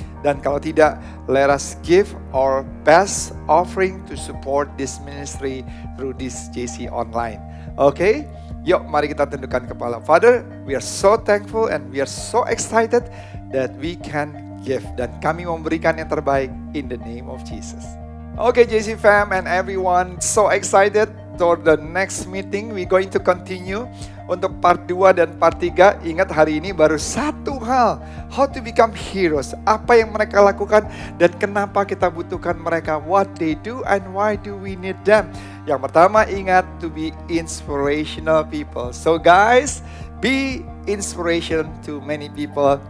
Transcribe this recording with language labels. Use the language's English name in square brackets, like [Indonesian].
[Indonesian] Dan kalau tidak, [English] let us give our best offering to support this ministry through this JC Online. Okay? [Indonesian] Yuk, mari kita tundukkan kepala. [English] Father, we are so thankful and we are so excited that we can give. [Indonesian] Dan kami memberikan yang terbaik [English] in the name of Jesus. Okay, JC fam and everyone, so excited for the next meeting. We're going to continue. [Indonesian] Untuk part 2 dan part 3, ingat hari ini baru 1 hal. [English] How to become heroes. [Indonesian] Apa yang mereka lakukan dan kenapa kita butuhkan mereka. [English] What they do and why do we need them. [Indonesian] Yang pertama, ingat, [English] to be inspirational people. So guys, be inspiration to many people.